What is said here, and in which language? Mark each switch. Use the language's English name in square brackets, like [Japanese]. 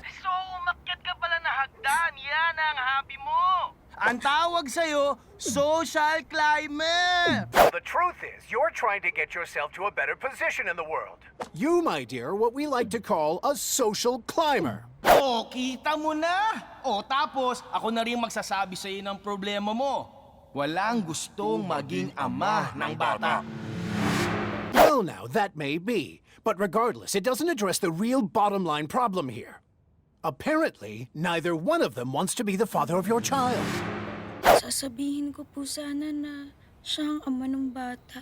[Filipino] So, umakyat ka pala na hagdan. Yan ang happy mo. Ang tawag sa'yo, social climber. [English] The truth is, you're trying to get yourself to a better position in the world. You, my dear, what we like to call a social climber. [Filipino] O, kita mo na. O, tapos, ako na rin magsasabi sa'yo ng problema mo. Walang gustong maging ama ng bata. [English] Well, now, that may be. But regardless, it doesn't address the real bottom line problem here. Apparently, neither one of them wants to be the father of your child. [Filipino] Sasabihin ko po sana na siya ang ama ng bata.